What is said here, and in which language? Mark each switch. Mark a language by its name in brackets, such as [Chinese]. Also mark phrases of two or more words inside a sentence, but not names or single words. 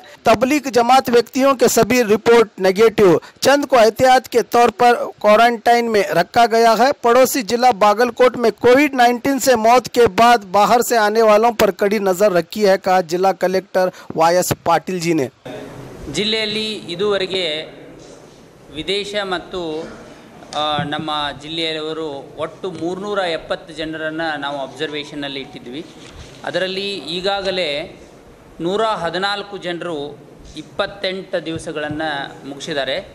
[Hindi] तबलीग जमात व्यक्तियों के सभी रिपोर्ट नेगेटिव। चंद को एहतियात के तौर पर क्वारंटाइन में रखा गया है। पड़ोसी जिला बागलकोट में कोविड-19 से मौत के बाद बाहर से आने वालों पर कड़ी नजर रखी है, कहा जिला कलेक्टर वायस पाटिल जी ने। [Kannada] ಜಿಲ್ಲೆಯಲ್ಲಿ ಇದುವರೆಗೆ ವಿದೇಶ ಮತ್ತು ನಮ್ಮ ಜಿಲ್ಲೆಯವರು ಒಟ್ಟು 370 ಜನರನ್ನು ನಾವು ಅಬ್ಸರ್ವೇಷನ್ನಲ್ಲಿ ಇಟ್ಟಿದ್ವಿ. ಅದರಲ್ಲಿ ಈಗಾಗಲೇ 114 ಜನರು 28 ದಿವಸಗಳನ್ನು ಮುಗಿಸಿದ್ದಾರೆ.